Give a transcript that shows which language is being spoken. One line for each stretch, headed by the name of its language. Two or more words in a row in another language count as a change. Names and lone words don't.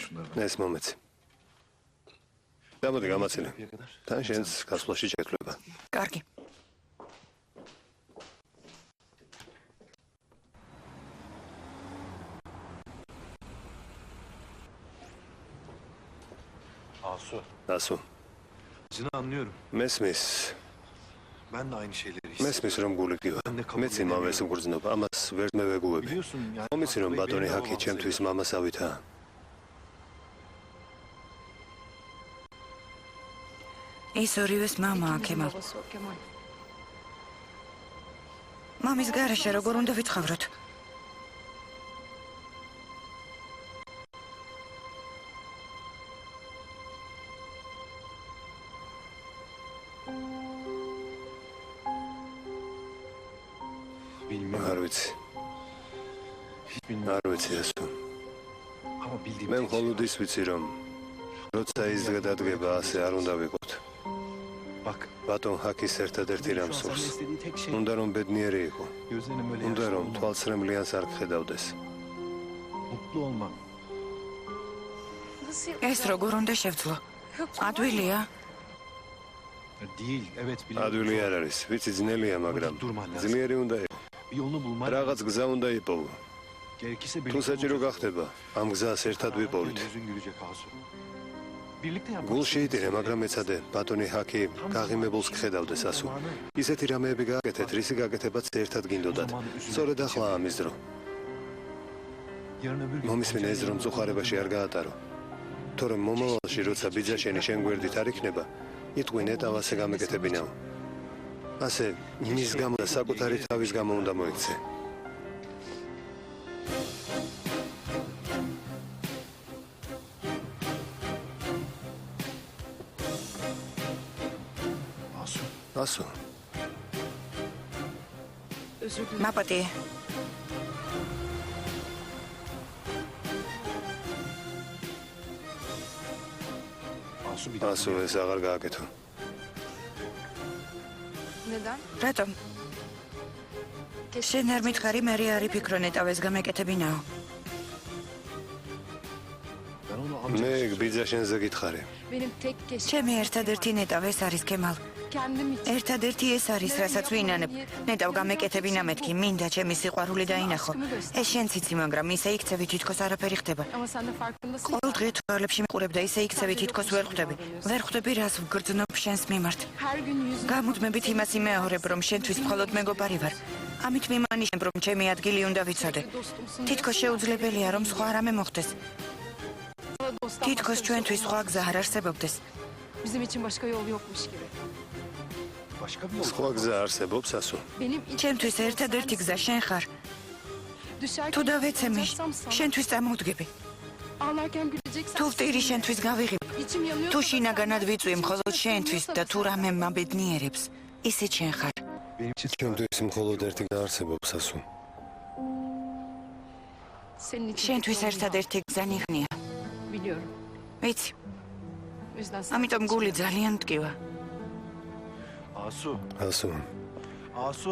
Georgian: ეს მომეცი. გამოდი გამაცილე. თან შენს გასვლაში შეეძლება. კარგი. ასო.
Turkish: Seni anlıyorum.
Georgian: მესმის.
Turkish: Ben de aynı şeyleri
Georgian: მესმის რომ გულიგივა. მეც იმავეს უგრძნობ, ამას ვერ მევეგუები.
Turkish: Biliyorsun yani.
Georgian: მომიცი რომ ბატონი ჰაკი ჩემთვის მამასავითაა. ის ორივეს მამაა, ქემალ. მამის გარეშე როგორ უნდა ვიცხოვროთ?
Turkish: Bilmiyorum.
Georgian: არ ვიცი.
Turkish: Hiç bilmiyorum.
Georgian: არ ვიცი ასო.
Turkish: Ama bildiğim
Georgian: მე
Turkish: tek şey
Georgian: მხოლოდ ის ვიცი რომ როცა ის გადადგება ასე არ უნდა ვიყოთ.
Turkish: Bak.
Georgian: ბატონ ჰაკის ერთადერთი რამ
Turkish: Şu an
Georgian: სურს.
Turkish: sana istediği tek şey.
Georgian: უნდა რომ ბედნიერი იყო.
Turkish: Gözlerinin böyle
Georgian: უნდა
Turkish: yaşlı
Georgian: რომ
Turkish: olmak.
Georgian: თვალცრემლიანს არ გხედავდეს.
Turkish: Mutlu olmak.
Georgian: ეს როგორ უნდა შევძლო? ადვილია?
Turkish: Değil. Evet biliyorum.
Georgian: ადვილი არ არის. ვიცი ძნელია, მაგრამ ძლიერი უნდა იყო.
Turkish: Bir yolunu bulman.
Georgian: რაღაც გზა უნდა იპოვო.
Turkish: Gerekirse
Georgian: თუ
Turkish: birlikte
Georgian: საჭირო
Turkish: olacağız.
Georgian: გახდება, ამ გზას ერთად ვიპოვით.
Turkish: Yüzün gülecek Asu. Birlikte yapmak.
Georgian: გულში იტირე, მაგრამ ეცადე, ბატონი ჰაკი გაღიმებულს გხედავდეს ასო. ისეთი რამეები გააკეთეთ, რისი გაკეთებაც ერთად გინდოდათ. სწორედ ახლა ამის დრო.
Turkish: Yarın öbür gün.
Georgian: მომისმინე ეს რომ წუხარებაში არ გაატარო. თორემ მომავალში როცა ბიძაშენი შენ გვერდით არ იქნება, იტყვი ნეტავ ასე გამეკეთებინაო. ასე მის გამო და საკუთარი თავის გამო უნდა მოიქცე. Asu. ასო, მაპატიე.
Turkish: Asu bir daha.
Georgian: ასო ეს აღარ გააკეთო. რატომ? შენ არ მითხარი, მე არ იფიქრო ნეტავეს გამეკეთებინაო.
Turkish: Ben onu
Georgian: მე ბიძაშენზე გითხარი. ჩემი ერთადერთი ნეტავ ეს არის ქემალ. ერთადერთი ეს არის, რასაც ვინანებ. ნეტავ გამეკეთებინა მეთქი, მინდა ჩემი სიყვარული დაინახო. ეს შენც იცი, მაგრამ ისე იქცევი თითქოს არაფერი ხდება. ყოველ დღე თვალებში მიყურებ და ისე იქცევი თითქოს ვერ ხვდები. ვერ ხვდები რას ვგრძნობ შენს მიმართ. გამუდმებით იმას იმეორებ, რომ შენთვის მხოლოდ მეგობარი ვარ. ამით მიმანიშნებ, რომ ჩემი ადგილი უნდა ვიცოდე. თითქოს შეუძლებელია, რომ სხვა რამე მოხდეს. თითქოს ჩვენთვის სხვა გზა არ არსებობდეს.
Turkish: Bizim için başka yol yokmuş gibi. başka bir yol.
Georgian: სხვა გზა არსებობს ასო.
Turkish: Benim
Georgian: ჩემთვის ერთადერთი გზა შენ ხარ. თუ დავეცემი, შენთვის წამოვდგები.
Turkish: ağlarken güleceksen
Georgian: თუ ვტირი შენთვის გავიღებ.
Turkish: içim yanıyor.
Georgian: თუ შინაგანად ვიწვი მხოლოდ შენთვის და თუ რამე მაბედნიერებს, ისე შენ ხარ. ჩემთვის მხოლოდ ერთი გზა არსებობს ასო.
Turkish: Senin için
Georgian: შენთვის
Turkish: kötü olduğunu
Georgian: ერთადერთი გზა ნიღნია.
Turkish: biliyorum.
Georgian: ვიცი,
Turkish: O yüzden sana
Georgian: ამიტომ გული ძალიან მტკივა. Asu. Asu. Asu.